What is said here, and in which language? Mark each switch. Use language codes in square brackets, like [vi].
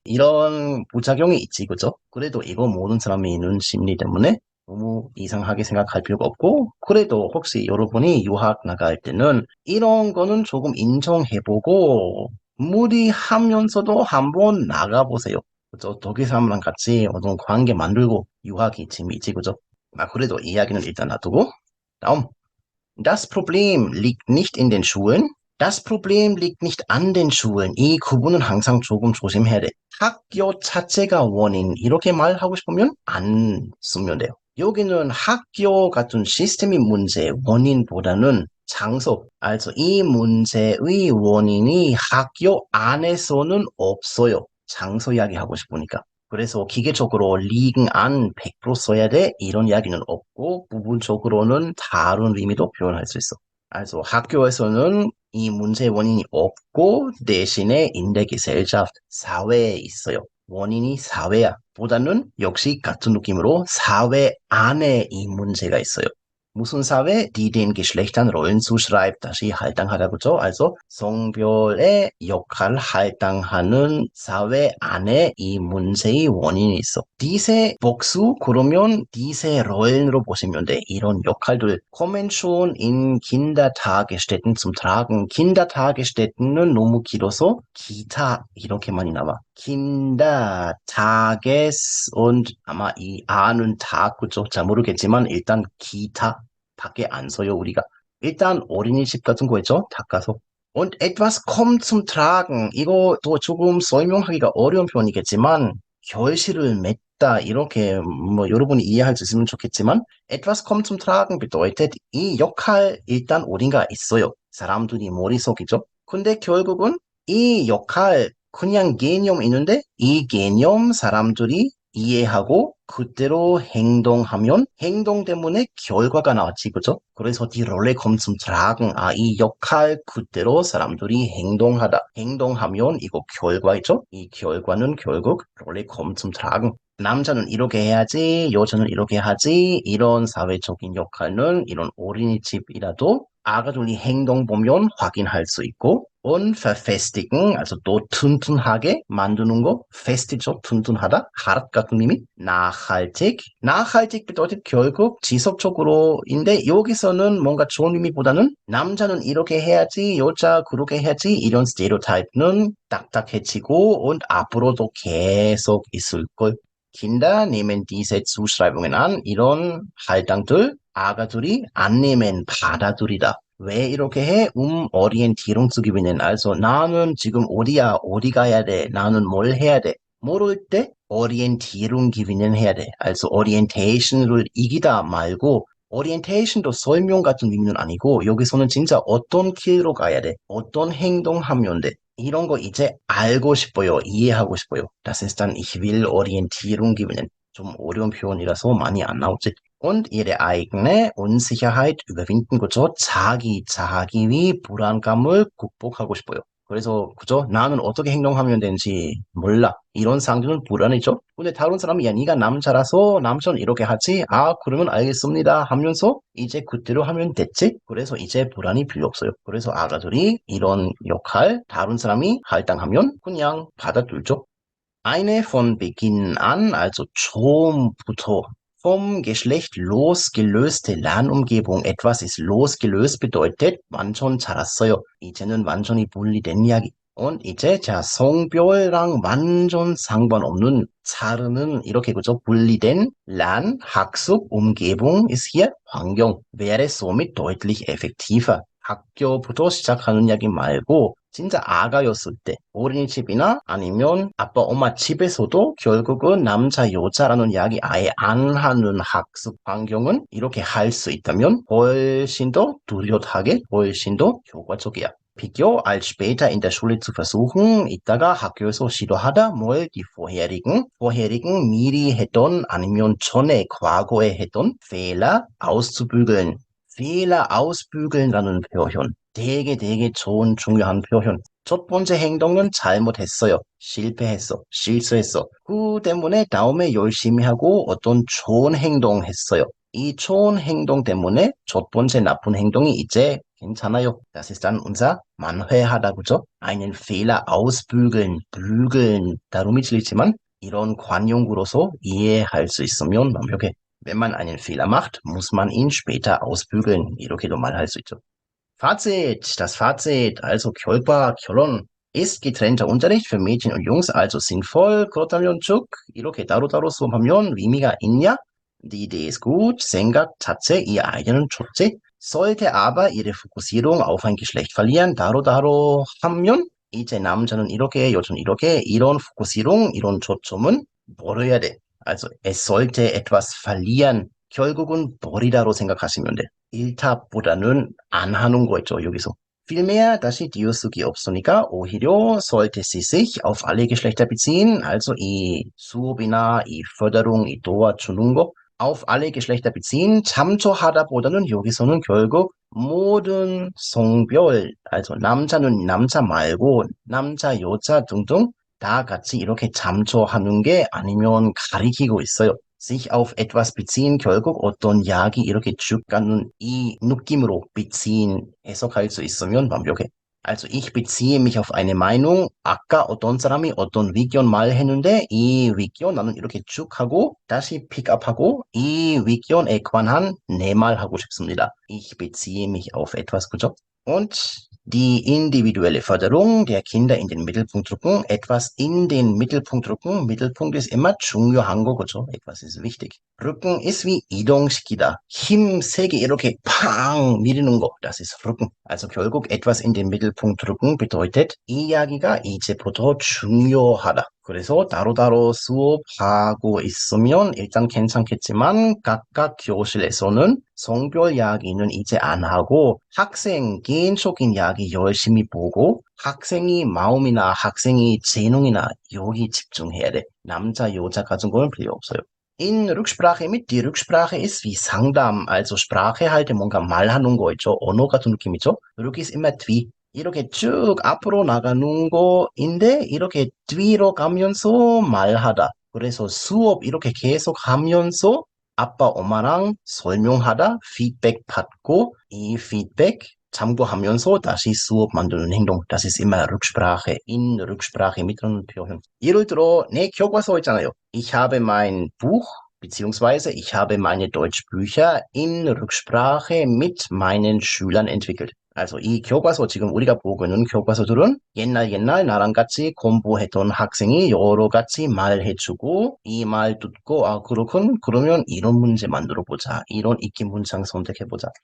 [ko] 이런 부작용이 있지, 그죠? 그래도 이거 모든 사람이 있는 심리 때문에 너무 이상하게 생각할 필요가 없고, 그래도 혹시 여러분이 유학 나갈 때는 이런 거는 조금 인정해보고, 무리하면서도 한번 나가보세요. 그죠? 독일 사람랑 같이 어떤 관계 만들고 유학이 재미있지, 그죠? 그래도 이야기는 일단 놔두고, 다음. [de] Das Problem liegt nicht in den Schulen. Das Problem liegt nicht an den Schulen. [ko] 이 구분은 항상 조금 조심해야 돼. 학교 자체가 원인, 이렇게 말하고 싶으면 안 쓰면 돼요. 여기는 학교 같은 시스템의 문제, 원인보다는 장소, also 이 문제의 원인이 학교 안에서는 없어요. 장소 이야기하고 싶으니까. 그래서 기계적으로 liegen an 100% 써야 돼. 이런 이야기는 없고 부분적으로는 다른 의미도 표현할 수 있어. also 학교에서는 이 문제의 원인이 없고 대신에 [de] in der Gesellschaft, [ko] 사회에 있어요. 원인이 사회야. 보다는 역시 같은 느낌으로 사회 안에 이 문제가 있어요. 무슨 사회? [de] die den Geschlechtern Rollen zuschreibt. [ko] 다시 할당하다고죠. also 성별의 역할을 할당하는 사회 안에 이 문제의 원인이 있어. diese 복수 그러면 [de] diese Rollen [ko] 으로 보시면 돼. 이런 역할들 [de] kommen schon in Kindertagesstätten zum Tragen. [ko] Kindertagesstätten은 너무 길어서 기타 이렇게만이 나와. Kindertages und 아마 이 아는 다 그죠? 잘 모르겠지만 일단 기타 밖에 안 써요 우리가. 일단 어린이집 같은 거 있죠? 닦아서. [de] Und etwas kommt zum Tragen. [ko] 이것도 조금 설명하기가 어려운 표현이겠지만 결실을 맺다 이렇게 여러분이 이해할 수 있으면 좋겠지만 [de] etwas kommt zum Tragen bedeutet [ko] 이 역할 일단 어딘가 있어요. 사람들이 머릿속이죠. 근데 결국은 이 역할 그냥 개념 있는데 이 개념 사람들이 이해하고 그대로 행동하면 행동 때문에 결과가 나왔지, 그죠? [de] 그래서 die Rolle kommt zum Tragen. [ko] 아, 이 역할 그대로 사람들이 행동하면 이거 결과이죠? 이 결과는 결국 [de] Rolle kommt zum Tragen. [ko] 남자는 이렇게 해야지, 여자는 이렇게 하지, 이런 사회적인 역할은 이런 어린이집이라도 아가들이 행동 보면 확인할 수 있고, [de] und verfestigen, [ko] also 또 튼튼하게 만드는 거, fest죠, 튼튼하다, hart 같은 의미, nachhaltig bedeutet 결국 지속적으로인데 여기서는 뭔가 좋은 의미보다는 남자는 이렇게 해야지, 여자 그렇게 해야지 이런 스테레오타입은 딱딱해지고 und 앞으로도 계속 있을 걸. [de] Kinder nehmen diese Zuschreibungen an. [ko] 이런 할당들 아가들이 annehmen 받아들이다. 왜 이렇게 해? [de] Orientierung zu gewinnen. [ko] Also 나는 지금 어디야? 어디 가야 돼? 나는 뭘 해야 돼? 모를 때 [de] Orientierung gewinnen [ko] 해야 돼. Also Orientation을 이기다 말고 Orientation도 설명 같은 의미는 아니고 여기서는 진짜 어떤 길로 가야 돼? 어떤 행동하면 돼? 이런 거 이제 알고 싶어요. 이해하고 싶어요. [de] Das ist dann ich will Orientierung gewinnen. [ko] 좀 어려운 표현이라서 많이 안 나오지. [de] Und ihre eigene Unsicherheit überwinden, [ko] 그죠? 자기 위 불안감을 극복하고 싶어요. 그래서, 그죠? 나는 어떻게 행동하면 되는지 몰라. 이런 상태는 불안이죠. 근데 다른 사람이, 야, 네가 남자라서 남자는 이렇게 하지? 아, 그러면 알겠습니다. 하면서 이제 그대로 하면 됐지? 그래서 이제 불안이 필요 없어요. 그래서 아가들이 이런 역할, 다른 사람이 할당하면 그냥 받아들죠. [de] Eine von Beginn an, also [ko] 처음부터 [de] vom Geschlecht losgelöste Lernumgebung. etwas ist losgelöst bedeutet [ko] 완전 자랐어요. 이제는 완전히 분리된 이야기. und 이제 자 성별랑 완전 상관없는 자르는 이렇게 그죠? [de] 분리된 Lern, 학습, Umgebung ist hier 환경. wäre somit deutlich effektiver. [ko] 학교부터 시작하는 이야기 말고 진짜 아가였을 때 어린이집이나 아니면 아빠 엄마 집에서도 결국은 남자 여자라는 이야기 아예 안 하는 학습 환경은 이렇게 할 수 있다면 훨씬 더 뚜렷하게 훨씬 더 효과적이야. [de] Pico als später in der Schule zu versuchen, [ko] 이따가 학교에서 시도하다 뭘 [de] die vorherigen [ko] 미리 했던 아니면 전에 과거에 했던 [de] Fehler auszubügeln. [ko] Fehler ausbügeln라는 표현. 되게 좋은 중요한 표현. 첫 번째 행동은 잘못했어요. 실패했어. 실수했어. 그 때문에 다음에 열심히 하고 어떤 좋은 행동 했어요. 이 좋은 행동 때문에 첫 번째 나쁜 행동이 이제 괜찮아요. [de] Das ist dann unser [ko] 만회하다, 그죠? [de] Einen Fehler ausbügeln, bügeln. [ko] 다름이 틀리지만 이런 관용구로서 이해할 수 있으면 완벽해. [de] Wenn man einen Fehler macht, muss man ihn später ausbügeln. [ko] 이렇게도 말할 수 있죠. [de] Fazit, das Fazit, also 결론. Ist getrennter Unterricht für Mädchen und Jungs also sinnvoll? [ko] 그렇다면 쭉 이렇게 따로따로 수업하면 의미가 있냐? [de] Die Idee ist gut, [ko] 생각 자체, 이 아이디어는 좋지. [de] sollte aber ihre Fokussierung auf ein Geschlecht verlieren, [ko] 다로다로 하면 이제 남자는 이렇게, 여자는 이렇게, 이런 Fokussierung, 이런 초점은 버려야 돼. [de] Also es sollte etwas verlieren. [ko] 결국은 버리다로 생각하시면 돼. 일탑보다는 안 하는 거 있죠, 여기서. Vielmehr, 다시 띄어쓰기 없으니까 오히려 [de] sollte sie sich auf alle Geschlechter beziehen, [ko] also 이 수업이나 이 Förderung, 이 도와주는 거 [de] auf alle Geschlechter beziehen, [ko] 참조하다보다는 여기서는 결국 모든 성별, also 남자는 남자 말고 남자, 여자 등등 다 같이 이렇게 참조하는 게 아니면 가리키고 있어요. sich auf etwas beziehen, 결국 어떤 이야기 이렇게 쭉 가는 이 느낌으로 beziehen 해석할 수 있으면 완벽해. [de] Also ich beziehe mich auf eine Meinung. [ko] 아까 어떤 사람이 어떤 의견 말했는데 이 의견 나는 이렇게 쭉 하고 다시 픽업하고 이 의견에 관한 내 말 하고 싶습니다. [de] Ich beziehe mich auf etwas, [ko] 그죠? [de] Und die individuelle Förderung der Kinder in den Mittelpunkt rücken, etwas in den Mittelpunkt rücken. Mittelpunkt ist immer 중요한 거죠. etwas ist wichtig. rücken ist wie [ko] 이동시키다. 힘 세게 이렇게 팡 밀는 거. [de] Das ist rücken. Also 결국 etwas in den Mittelpunkt rücken bedeutet [ko] 이 이야기가 이제부터 중요하다. 그래서 따로따로 수업하고 있으면 일단 괜찮겠지만 각각 교실에서는 성별 이야기는 이제 안 하고 학생 개인적인 이야기 열심히 보고 학생이 마음이나 학생이 재능이나 여기 집중해야 돼. 남자, 여자 같은 건 필요 없어요. [de] In Rücksprache mit, die Rücksprache ist wie 상담, also Sprache [ko] 할 때 뭔가 말하는 거 있죠. 언어 같은 느낌이죠. [de] 여기 ist immer wie. [ko] 이렇게 쭉 앞으로 나가는 거인데 이렇게 뒤로 가면서 말하다. 그래서 수업 이렇게 계속 하면서 아빠, 엄마랑 설명하다 피드백 받고 이 피드백 참고하면서 다시 수업 만드는 행동. [de] Das ist immer Rücksprache, in Rücksprache mit einem 표현. [ko] 예를 들어 내 교과서 있잖아요. [de] Ich habe mein Buch beziehungsweise ich habe meine Deutschbücher in Rücksprache mit meinen Schülern entwickelt. [ko] Also 이 교과서 지금 우리가 보고 있는 교과서들은 옛날 나랑 같이 공부했던 학생이 여러 가지 말해주고 이 말 듣고 아 그렇군 그러면 이런 문제 만들어 보자 이런 익히 문장 선택해 보자.